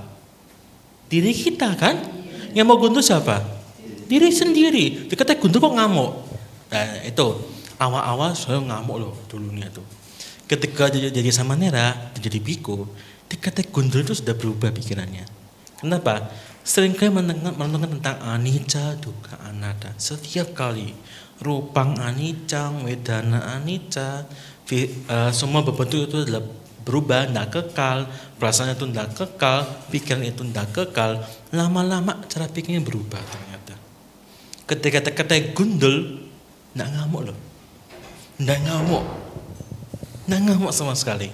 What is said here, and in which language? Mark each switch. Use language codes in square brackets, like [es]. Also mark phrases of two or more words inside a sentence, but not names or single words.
[id] Diri kita kan? Yang mau gundul siapa? Diri sendiri. Dikatai gundul kok ngamuk. Nah itu awal-awal saya ngamuk loh dulunya tuh. Ketika jadi samanera, jadi biku, dikatai gundul itu sudah berubah pikirannya. Kenapa? Seringkali menentukan tentang [pi] anicca, dukkha, anatta. Setiap kali rupang anicca, wedana anicca, [id] semua berbentuk itu adalah berubah, tidak kekal, perasaan itu tidak kekal, pikiran itu tidak kekal. Lama-lama cara pikirnya berubah ternyata. Ketika kata gundul, tidak ngamuk loh, tidak ngamuk sama sekali.